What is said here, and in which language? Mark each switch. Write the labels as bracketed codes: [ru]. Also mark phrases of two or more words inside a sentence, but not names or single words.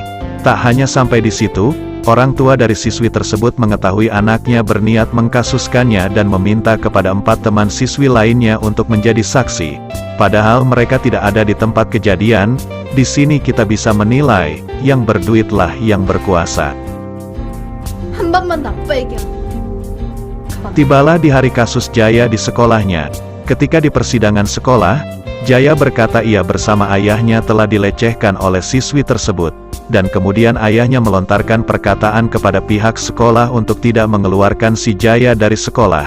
[id] Tak hanya sampai di situ, orang tua dari siswi tersebut mengetahui anaknya berniat mengkasuskannya dan meminta kepada 4 teman siswi lainnya untuk menjadi saksi. Padahal mereka tidak ada di tempat kejadian. Di sini kita bisa menilai, yang berduitlah yang berkuasa. [ko] 한 번만 더 빼겨. [id] Tibalah di hari kasus Jaya di sekolahnya. Ketika di persidangan sekolah, Jaya berkata ia bersama ayahnya telah dilecehkan oleh siswi tersebut, dan kemudian ayahnya melontarkan perkataan kepada pihak sekolah untuk tidak mengeluarkan si Jaya dari sekolah.